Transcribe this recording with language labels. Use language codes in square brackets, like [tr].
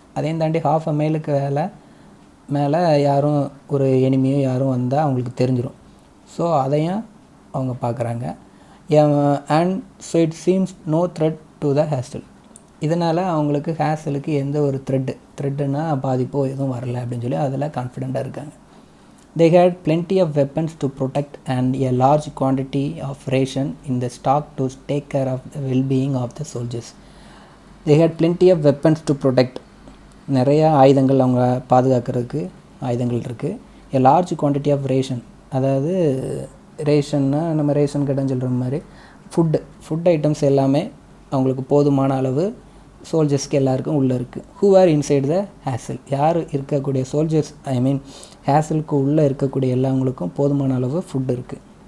[ta] அதையும் தாண்டி [en] half a mile [ta] மேலே யாரும் ஒரு எனிமியோ யாரும் வந்தால் அவங்களுக்கு தெரிஞ்சிடும். ஸோ அதையும் அவங்க பார்க்குறாங்க. [en] And so it seems no threat to the hazel. [ta] இதனால் அவங்களுக்கு ஹேசலுக்கு எந்த ஒரு த்ரெட்டுன்னா பாதிப்போ எதுவும் வரல அப்படின்னு சொல்லி அதில் கான்ஃபிடெண்ட்டாக இருக்காங்க. [en] They had plenty of weapons to protect and a large quantity of ration in the stock to take care of the well-being of the soldiers. They had plenty of weapons to protect. [ta] நிறைய ஆயுதங்கள் அவங்க பாதுகாக்கிறதுக்கு ஆயுதங்கள் இருக்குது. [en] a large quantity of ration, [ta] அதாவது ரேஷன்னா நம்ம ration கடைன்னு சொல்கிற மாதிரி ஃபுட் ஐட்டம்ஸ் எல்லாமே அவங்களுக்கு போதுமான அளவு சோல்ஜர்ஸ்க்கு எல்லாருக்கும் உள்ளே இருக்குது. [en] who are inside the hazel, [ta] யார் இருக்கக்கூடிய சோல்ஜர்ஸ், ஹேசலுக்கு உள்ளே இருக்கக்கூடிய எல்லாவங்களுக்கும் போதுமான அளவு ஃபுட் இருக்குது.